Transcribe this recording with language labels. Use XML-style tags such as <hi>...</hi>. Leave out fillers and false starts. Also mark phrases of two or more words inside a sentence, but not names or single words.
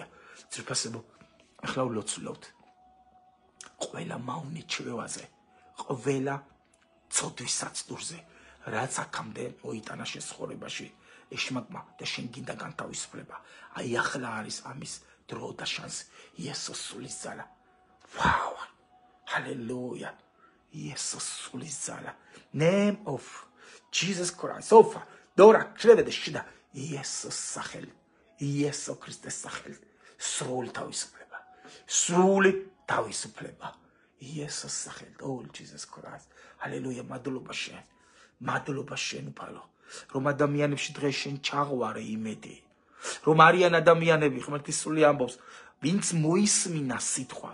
<ka>ძირფასებო, ახლა ვლოცულობთ. ყველა მავნე ჩვევაზე, ყველა ცოდვის საცდურზე, რაც აქამდე მოიტანა შენ ცხოვრებაში, ეშმაკმა და შენ გინდა განთავისუფლება. აი ახლა არის ამის დრო და შანსი. იესოს სულის ძალა.</ka> <en>Wow. Hallelujah.</en> <ka>იესოს სულის ძალა.</ka> <en>Name of Jesus Christ. Sofa.</en> <ka>დორა შევედე შიდა. იესოს სახელით. იესო ქრისტეს სახელით. სრული თავისუფლება. სრული თავისუფლება. იესოს სახელით.</ka> <en>Oh Jesus Christ.</en> <ka>Hallelujah. მადლობა შენ. მადლობა შენ უფალო. რომ ადამიანებში დღეს შენ ჩაღვარე იმედი. რომ არიან ადამიანები, ღმერთის სული ამბობს, ვინც მოისმინა სიტყვა.</ka>